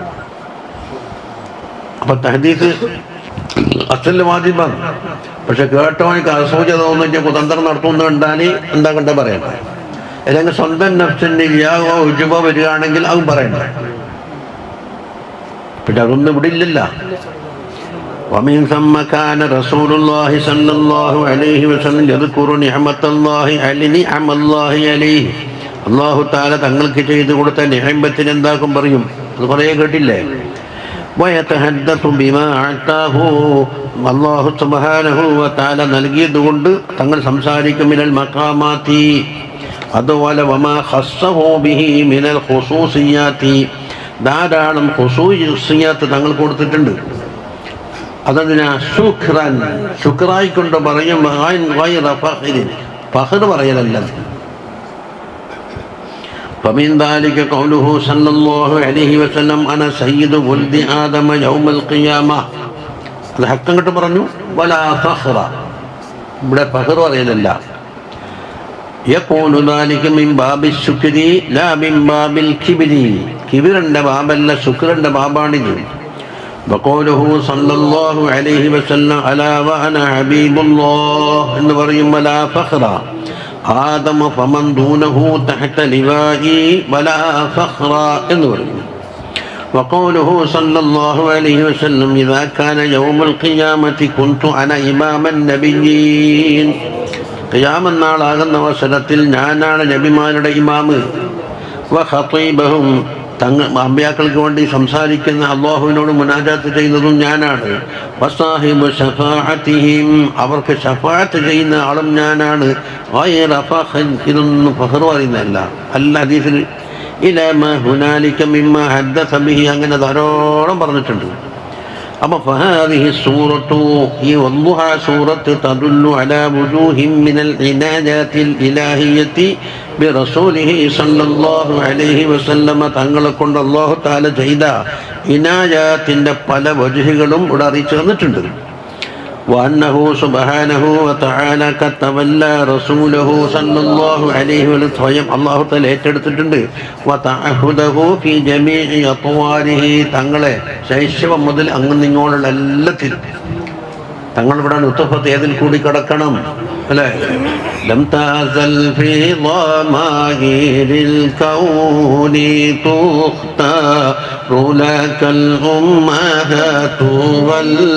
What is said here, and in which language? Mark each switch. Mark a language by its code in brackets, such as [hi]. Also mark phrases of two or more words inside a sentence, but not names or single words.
[ml] അപ്പൊ തഹദീസ് അസല് വാജിബാണ്. പക്ഷെ കേട്ടവനിക്ക് അസൂച തോന്നിട്ട് കുതന്ത്രം നടത്തുന്ന കണ്ടാൽ എന്താ കണ്ട പറയണ്ട. അല്ലെങ്കിൽ സ്വന്തം നഫ്സിന് ഉജുബ വരികയാണെങ്കിൽ അതും പറയണ്ട. പിന്നെ അതൊന്നും ഇവിടെ ഇല്ലല്ലോ. [ar] ومن ثم كان رسول الله صلى الله عليه وسلم يذكر نعمة الله عليه. الله تعالى [ml] തങ്ങൾക്ക് ചെയ്തു കൊടുത്ത നിഅമത്തിന് എന്താക്കും പറയും? അത് കുറേ കേട്ടില്ലേ? [ar] ويتحدث بما أتاه, الله سبحانه وتعالى [ml] നൽകിയത് കൊണ്ട് തങ്ങൾ സംസാരിക്കും. [ar] من المقامات, [ml] അതുപോലെ [ar] وما خصه به من الخصوصيات, [ml] ധാരാളം ഖുസൂസിയാത്ത് തങ്ങൾ കൊടുത്തിട്ടുണ്ട്. അതെന്തിനാ? ശുക്രൻ, ശുക്രായിക്കൊണ്ട് പറയും. ഫഖർ പറയലല്ല. [ar] فمن ذلك قوله صلى الله عليه وسلم أنا سيد ولد آدم يوم القيامة. [ml] അത് ഹക്കം കിട്ടും പറഞ്ഞു. [ar] ولا فخر, [ml] ഇവിടെ ഫഖർ പറയലല്ല. [ar] يكون ذلك من باب الشكر لا من باب الكبر, [ml] കിബിറിന്റെ ബാബല്ല, ശുക്രന്റെ ബാബാണിത്. [ar] وقوله صلى الله عليه وسلم ألا وأنا حبيب الله [ml] എന്ന് പറയും. [ar] ولا فخر آدم فمن دونه تحت لوائي ولا فخر [ml] എന്ന് പറയും. [ar] وقوله صلى الله عليه وسلم إذا كان يوم القيامة كنت أنا إمام النبيين. [ml] ഖിയാമത്ത് നാളാകുന്ന അവസരത്തിൽ ഞാനാണ് നബിമാരുടെ ഇമാമ്. വഖതീബഹും, തങ്ങൾ അമ്പിയാക്കൾക്ക് വേണ്ടി സംസാരിക്കുന്ന, അല്ലാഹുവിനോട് മുനാജാത്ത് ചെയ്യുന്നതും ഞാനാണ്. [ar] وصاحب شفاعتهم, [ml] അവർക്ക് ശഫാഅത്ത് ചെയ്യുന്ന ആളും ഞാനാണ്. [ar] غير فخر, [ml] ഇതൊന്നും ഫഖർ പറയുന്നതല്ല. അല്ല ഹദീസിൽ [ar] إلى ما هنالك مما حدث به, [ml] അങ്ങനെ ധാരാളം പറഞ്ഞിട്ടുണ്ട്. [ar] أما فهذه السورة هي والضحى سورة تدل على وجوه من العنايات الإلهية برسوله صلى الله عليه وسلم. [ml] തങ്ങളെക്കൊണ്ട് [ar] الله تعالى [ml] ചെയ്ത ഇനായാത്തിന്റെ പല വജുഹുകളും ഇവിടെ അറിയിച്ചു തന്നിട്ടുണ്ട്. [ar] وأنه سبحانه وتعالى قد تولى رسوله صلى الله عليه وسلم الله تعالى [ml] ഏറ്റെടുത്തിട്ടുണ്ട് [ar] وتعهده في جميع أطواره [ml] തങ്ങളെ ശൈശവം മുതൽ അങ്ങ് ഇങ്ങോട്ടുള്ള എല്ലാത്തിലും തങ്ങൾ ഇവിടെ നുത്ഫത്ത് ഏതിൽ കൂടി കിടക്കണം അല്ലേ [ar] لم تزل في ضمائر الكون تختار لك الأمهات و